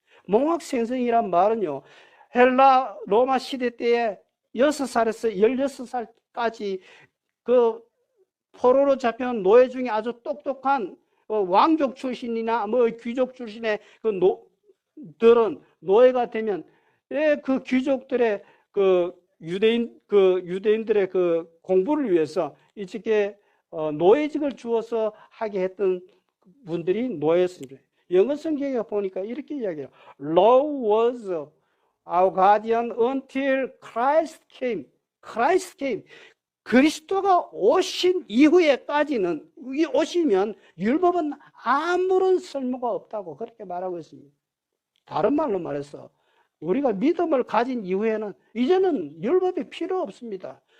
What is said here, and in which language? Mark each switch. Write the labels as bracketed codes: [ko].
[ko] 몽학선생이란 말은요, 헬라 로마 시대 때에 6살에서 16살까지 그 포로로 잡혀온 노예 중에 아주 똑똑한 왕족 출신이나 뭐 귀족 출신의 들은 노예가 되면 그 귀족들의 그 유대인들의 그 공부를 위해서 이렇게 노예직을 주어서 하게 했던 분들이 노예였습니다. 영어 성경에 보니까 이렇게 이야기해요. [en] Law was our guardian until Christ came. Christ came. [ko] 그리스도가 오신 이후에까지는 오시면 율법은 아무런 쓸모가 없다고 그렇게 말하고 있습니다. 다른 말로 말해서 우리가 믿음을 가진 이후에는 이제는 율법이 필요 없습니다.